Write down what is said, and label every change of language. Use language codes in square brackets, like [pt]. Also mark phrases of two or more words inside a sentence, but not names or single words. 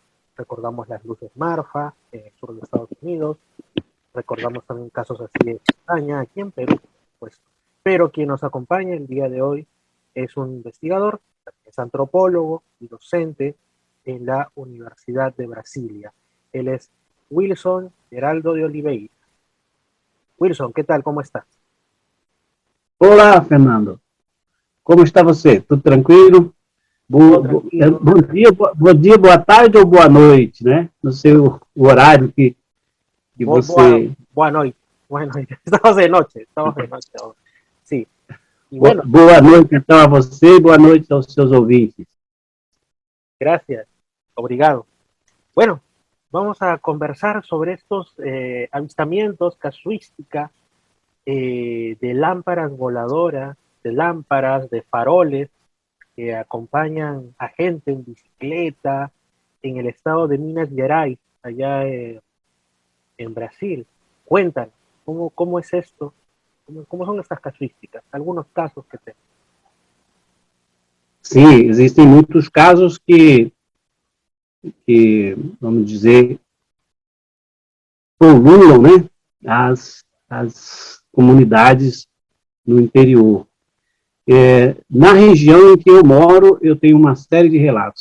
[es] Recordamos las luces Marfa en el sur de Estados Unidos, recordamos también casos así en España, aquí en Perú, pues. Pero quien nos acompaña el día de hoy es un investigador, es antropólogo y docente en la Universidad de Brasilia. Él es Wilson Geraldo de Oliveira. Wilson, ¿qué tal? ¿Cómo estás? [pt] Olá, Fernando. Como está você? Tudo tranquilo? Bom dia, boa tarde ou boa noite, né? Não sei o horário que você... Boa noite. [es] Estamos de noche ahora. Sí. Y bueno, [pt] boa noite, então, a você e boa noite aos seus ouvintes. [es] Gracias. Obrigado. Bueno, vamos a conversar sobre estos avistamientos, casuística de lámparas voladoras, de lámparas, de faroles que acompañan a gente en bicicleta en el estado de Minas Gerais, allá en Brasil. Cuéntanos, ¿cómo es esto? ¿Cómo son estas casuísticas? Algunos casos que tem. [pt] Sim, existem muitos casos que vamos dizer, polulam, né, as comunidades no interior. Na região em que eu moro, eu tenho uma série de relatos.